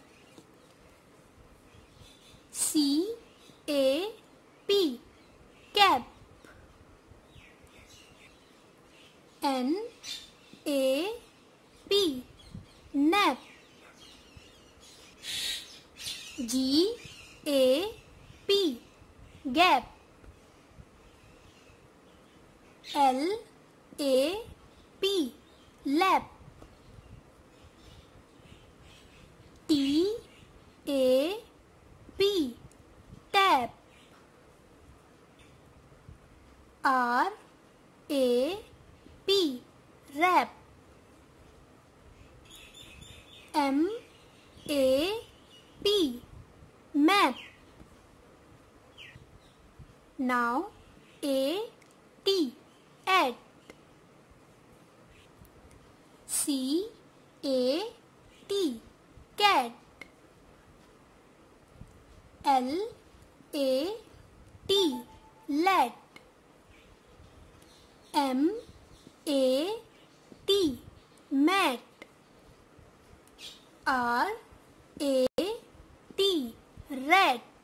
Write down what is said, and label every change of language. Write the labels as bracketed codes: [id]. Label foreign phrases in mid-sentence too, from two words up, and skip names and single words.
[en] CAP cap. NAP nap. GAP gap. LAP lap. TAP tap. RAP wrap. MAP map. Now AT at. CAT cat. LAT lat. MAT mat. RAT rat.